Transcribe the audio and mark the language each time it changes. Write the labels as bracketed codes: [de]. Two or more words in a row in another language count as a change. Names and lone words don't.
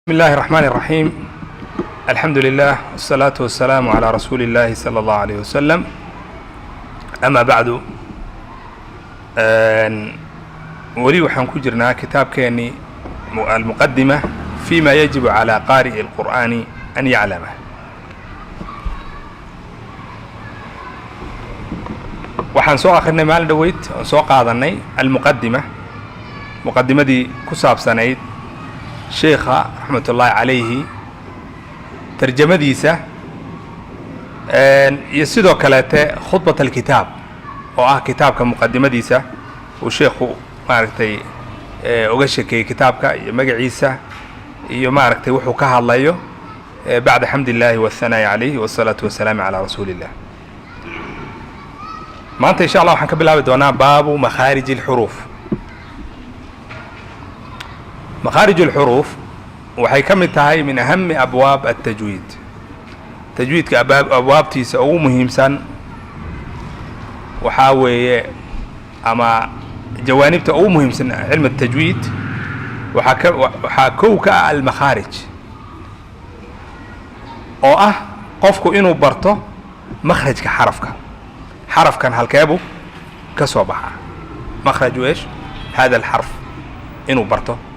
[ar] بسم الله الرحمن الرحيم. الحمد لله والصلاة والسلام على رسول الله صلى الله عليه وسلم. أما بعد [so] weli waxaan ku jirnaa kitaabkeeni [ar] المقدمة فيما يجب على قارئ القرآن أن يعلمه. [so] waxaan soo akrinay maalin dhaweyd oo soo qaadanay المقدمة muqadimadii ku saabsanayd sheekha raxmatullaahi calayhi tarjamadiisa iyo sidoo kaleete [ar] خطبة الكتاب [so] oo ah kitaabka muqadimadiisa uu sheekhu maaragtay uga sheekeeyey kitaabka iyo magaciisa iyo maaragtay wuxuu ka hadlayo [ar] بعد حمد الله والثناء عليه والصلاة والسلام على رسول الله. [so] maanta [ar] إن شاء الله [so] waxaan ka bilaabi doonaa [ar] باب مخارج الحروف. مخارج الحروف [so] waxay ka mid tahay [ar] من أهم أبواب التجويد. [so] tajwiidka abwaabtiisa ugu muhiimsan waxaa weeye ama jawaanibta ugu muhiimsan [ar] علم التجويد [so] waxaa kow ka ah almakhaarij oo ah qofku inuu barto makhrajka xarafkan halkeebu ka soo baxaa [ar] مخرج ايش هذا الحرف [so] inuu barto.